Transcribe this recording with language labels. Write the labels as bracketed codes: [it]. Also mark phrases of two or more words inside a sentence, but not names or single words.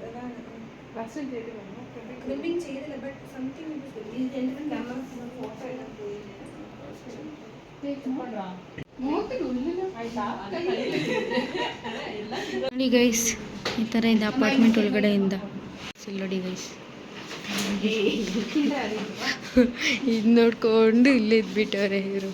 [ml] അതാണ് [en] last time [ml] ചെയ്തില്ല, ക്ലിപ്പിംഗ് ചെയ്തില്ല, [en] But something it was good. [ml] എൻ്റെ ക്യാമറ ഫോട്ടോ എല്ലാം പോയി. [kn] ನೋಡಿ ಗೈಸ್, ಈ ಥರ ಇದೆ ಅಪಾರ್ಟ್ಮೆಂಟ್ ಒಳಗಡೆಯಿಂದ. ನೋಡಿ ಗೈಸ್, ಇದು ನೋಡ್ಕೊಂಡು ಇಲ್ಲೇ ಇದ್ಬಿಟ್ಟವ್ರೆ ಇವರು.